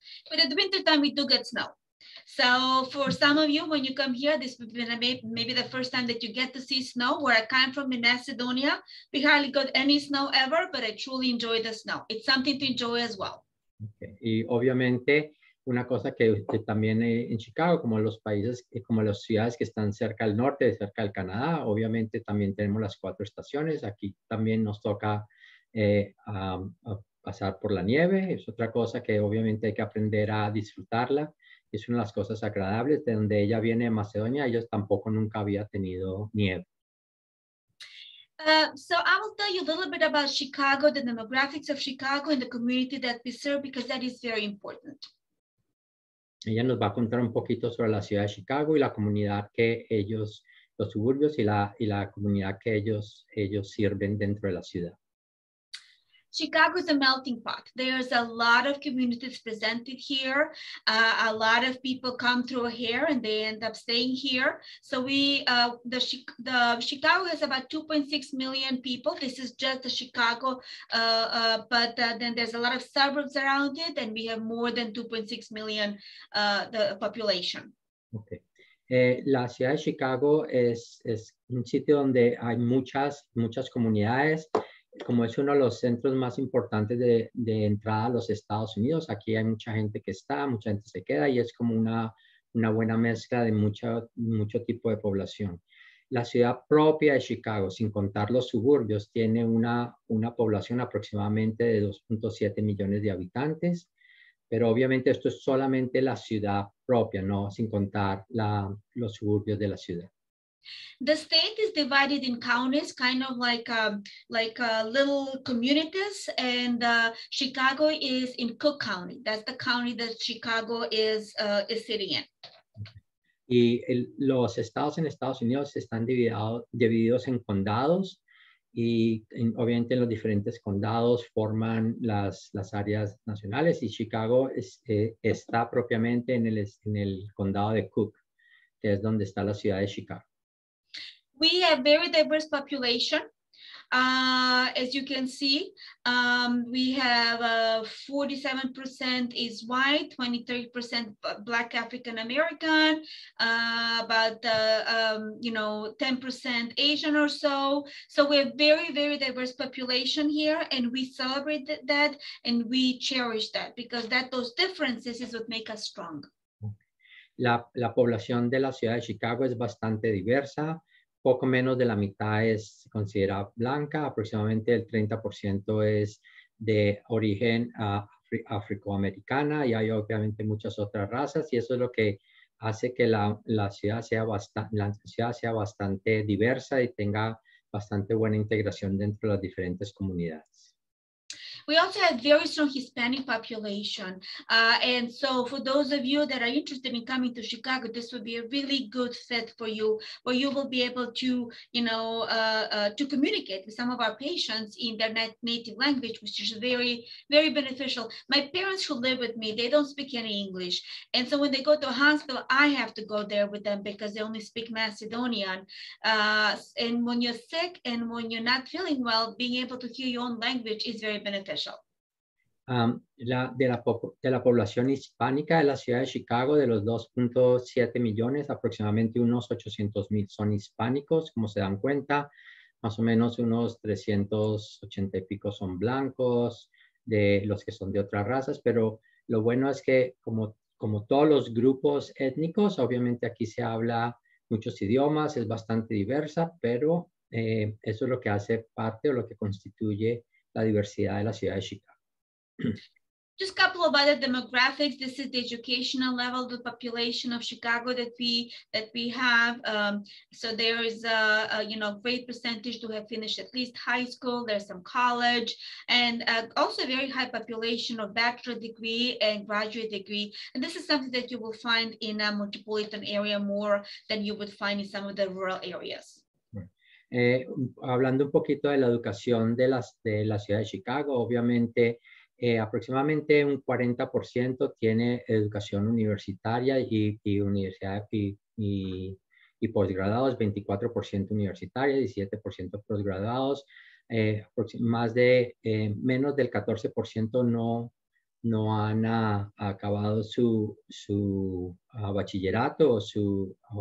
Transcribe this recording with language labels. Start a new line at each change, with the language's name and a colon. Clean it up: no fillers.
English: But at the winter time, we do get snow. So for some of you, when you come here, this will be maybe the first time that you get to see snow. Where I come from in Macedonia, we hardly got any snow ever, but I truly enjoy the snow. It's something to enjoy as well. Okay.
Spanish: Y obviamente una cosa que también en Chicago, como los países, como las ciudades que están cerca al norte, cerca del Canadá, obviamente también tenemos las 4 estaciones. Aquí también nos toca a pasar por la nieve. Es otra cosa que obviamente hay que aprender a disfrutarla. Es una de las cosas agradables. De donde ella viene de Macedonia, ellos tampoco nunca había tenido nieve.
English: So I will tell you a little bit about Chicago, the demographics of Chicago and the community that we serve, because that is very important.
Spanish: Ella nos va a contar un poquito sobre la ciudad de Chicago y la comunidad que ellos, los suburbios y la comunidad que ellos sirven dentro de la ciudad.
English: Chicago is a melting pot. There's a lot of communities presented here. A lot of people come through here and they end up staying here. So Chicago has about 2.6 million people. This is just the Chicago, but then there's a lot of suburbs around it, and we have more than 2.6 million the population. Okay.
Spanish: La ciudad de Chicago es un sitio donde hay muchas comunidades. Como es uno de los centros más importantes de entrada a los Estados Unidos, aquí hay mucha gente que está, mucha gente se queda y es como una buena mezcla de mucho tipo de población. La ciudad propia de Chicago, sin contar los suburbios, tiene una población aproximadamente de 2.7 millones de habitantes, pero obviamente esto es solamente la ciudad propia, no sin contar los suburbios de la ciudad.
English: The state is divided in counties, kind of like little communities, and Chicago is in Cook County. That's the county that Chicago is sitting in.
Spanish: Y los estados en Estados Unidos están divididos en condados y obviamente los diferentes condados forman las áreas nacionales y Chicago está propiamente en el condado de Cook, que es donde está la ciudad de Chicago.
English: We have very diverse population. As you can see, we have 47% is white, 23% Black African American, about 10% Asian or so. So we have very, very diverse population here, and we celebrate that and we cherish that because those differences is what make us strong.
Spanish: La población de la ciudad de Chicago es bastante diversa. Poco menos de la mitad se considera blanca, aproximadamente el 30% es de origen afroamericana y hay obviamente muchas otras razas y eso es lo que hace que la ciudad sea bastante diversa y tenga bastante buena integración dentro de las diferentes comunidades.
English: We also have very strong Hispanic population. And so for those of you that are interested in coming to Chicago, this would be a really good fit for you, where you will be able to, to communicate with some of our patients in their native language, which is very, very beneficial. My parents who live with me, they don't speak any English. And so when they go to a hospital, I have to go there with them because they only speak Macedonian. And when you're sick and when you're not feeling well, being able to hear your own language is very beneficial.
Spanish: De la población hispánica de la ciudad de Chicago, de los 2.7 millones, aproximadamente unos 800,000 son hispánicos, como se dan cuenta, más o menos unos 380 y pico son blancos, de los que son de otras razas, pero lo bueno es que como todos los grupos étnicos, obviamente aquí se habla muchos idiomas, es bastante diversa, pero eso es lo que hace parte o lo que constituye la diversidad de la ciudad de Chicago.
English: Just a couple of other demographics. This is the educational level of the population of Chicago that we have. So there is a great percentage to have finished at least high school. There's some college, and also a very high population of bachelor degree and graduate degree. And this is something that you will find in a metropolitan area more than you would find in some of the rural areas.
Spanish: Hablando un poquito de la educación de la ciudad de Chicago, obviamente aproximadamente un 40% tiene educación universitaria y universidad y posgraduados, 24% universitaria, 17% posgraduados, menos del 14% no han acabado su bachillerato o su